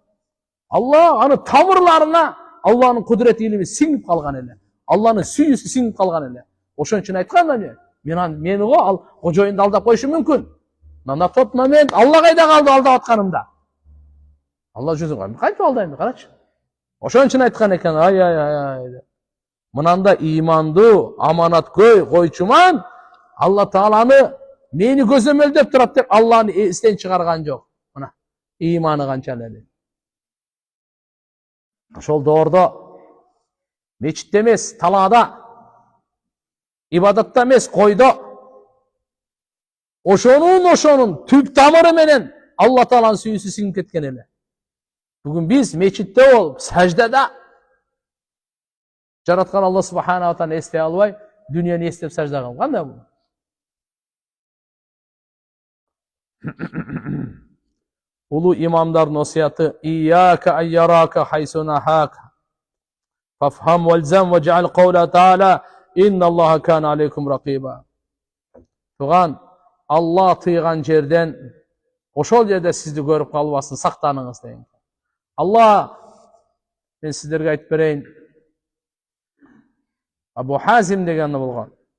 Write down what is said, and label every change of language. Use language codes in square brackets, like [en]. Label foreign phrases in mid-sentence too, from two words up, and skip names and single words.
[ky] Алла аны тамырларына Алланын кудурет илими сиңип калган эле. Алланын сүйүүсү сиңип калган эле. Ошон үчүн айткан да мени го ал кожоюнду алдап коюшу мүмкүн. [ru] На тот момент [ky] Алла кайда калды алдап атканымда? Алла жүзүн кантип алдайм, карачы. Ошон үчүн айткан экен: ай. Мынанда имандуу, аманаткөй койчуман Алла Тааланы мени көзөмөлдөп турат деп Алланы эстен чыгарган жок. Мына иманы канчалык эле. Ошол доордо мечитте эмес, талаада, ибадатта эмес, койдо. Ошонун түп тамыры менен Алла Тааланын сүйүүсү сиңип кеткен эле. Бүгүн биз мечитте болуп, саждада жараткан Алла [ar] سبحانه وتعالى [ky] эстей албай, дүнүйөнү эстеп сажда кылган. Кандай бул? Улуу имамдардын осуяты: [ar] "إياك أن يراك حيث نهاك. فافهم والزم واجعل قوله تعالى إن الله كان عليكم رقيبا." [ky] Туган, Алла тыйган жерден ошол жерде сизди көрүп калбасын, сактаныңыз деген. Алла, мен сиздерге айтып берейин, Абу Хазим деген болгон.